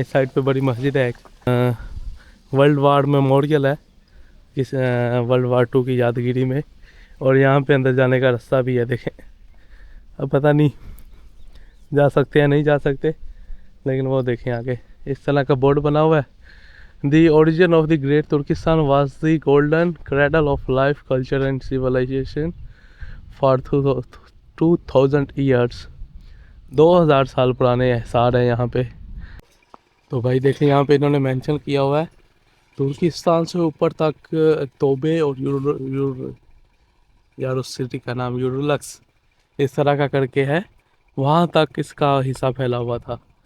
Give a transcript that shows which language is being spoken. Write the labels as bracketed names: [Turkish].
[Hindi] इस साइड पे बड़ी मस्जिद है एक, वर्ल्ड वार मेमोरियल है इस वर्ल्ड वार 2 की यादगिरी में। और यहाँ पे अंदर जाने का रास्ता भी है देखें। अब पता नहीं जा सकते या नहीं जा सकते, लेकिन वो देखें आगे इस तरह का बोर्ड बना हुआ है। [English] The origin of the Great Turkestan was the golden cradle of life, culture and civilization for 2000 years। [Hindi] 2000 साल पुराने एहसार है यहाँ पे। तो भाई देखें यहाँ पे इन्होंने मेंशन किया हुआ है तुर्किस्तान से ऊपर तक तोबे और यार उस सिटी का नाम यूरुलक्स इस तरह का करके है, वहाँ तक इसका हिस्सा फैला हुआ था।